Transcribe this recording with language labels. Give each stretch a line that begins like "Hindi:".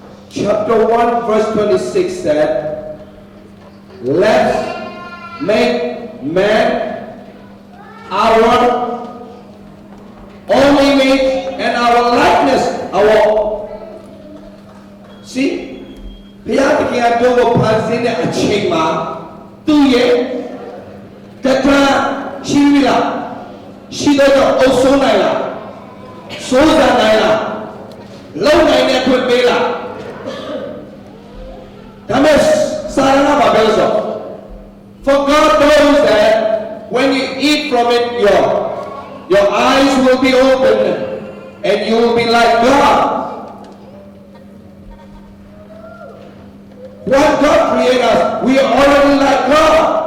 English: Chapter 1, verse 26 said, let's make man our own image and our likeness. See?
Burmese: ဘုရားသခင်ကတို့ကိုဖန်ဆင်းတဲ့အချိန်မှာသူ့ရဲ့တထရှိပြီလားရှိတော့အုပ်စိုးနိုင်လားစိုးစံနိုင်လားလုံနိုင်တဲ့ခွင့်ပေးလားဒါမဲ့စာရဏဘာပြောလို့ဆို
English: For God knows that when you eat from it your eyes will be open and you will be like God. When God created us, we are already like God.